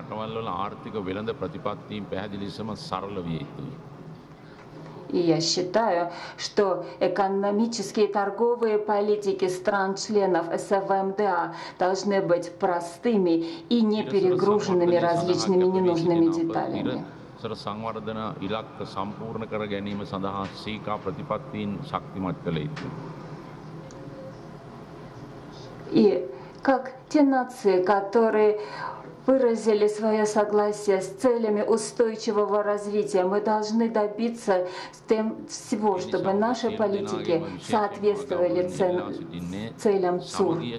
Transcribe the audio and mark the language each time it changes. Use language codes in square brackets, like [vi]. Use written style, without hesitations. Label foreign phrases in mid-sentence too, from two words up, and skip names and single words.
[ru] И я считаю, что экономические и торговые политики стран-членов СВМДА должны быть простыми и не перегруженными различными ненужными деталями. [si] සංවර්ධන ඉලක්ක සම්පූර්ණ කර ගැනීම සඳහා සීකා ප්‍රතිපත්තීන් ශක්තිමත් කළ යුතුයි. [ru] И как те нации, которые выразили свое согласие с целями устойчивого развития, мы должны добиться всего, чтобы наши политики соответствовали целям ЦУР.